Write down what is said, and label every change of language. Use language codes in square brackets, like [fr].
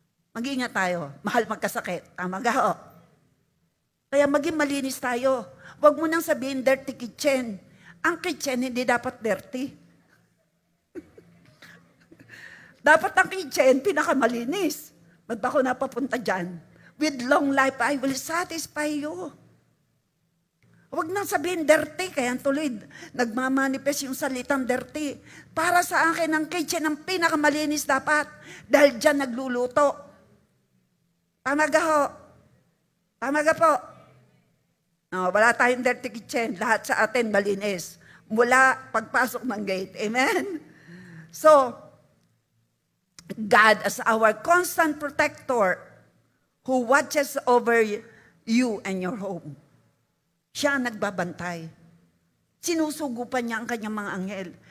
[tl] Mag-ingat tayo. Mahal magkasakit. Tama ga ho? Kaya maging malinis tayo. Huwag mo nang sabihin, dirty kitchen. Ang kitchen hindi dapat dirty. Dapat ang kitchen, pinakamalinis. Ba't ba ako napapunta dyan? [en] With long life, I will satisfy you. [tl] Huwag nang sabihin dirty, kaya tuloy nagmamanifest yung salitang dirty. Para sa akin, ang kitchen ang pinakamalinis dapat. Dahil dyan nagluluto. Tama ga ho? Tama ga po? No, wala tayong dirty kitchen. Lahat sa atin malinis. Mula pagpasok ng gate. Amen? [en] So, God as our constant protector who watches over you and your home. [tl] Siya ang nagbabantay. Sinusugupan niya ang kanyang mga anghel.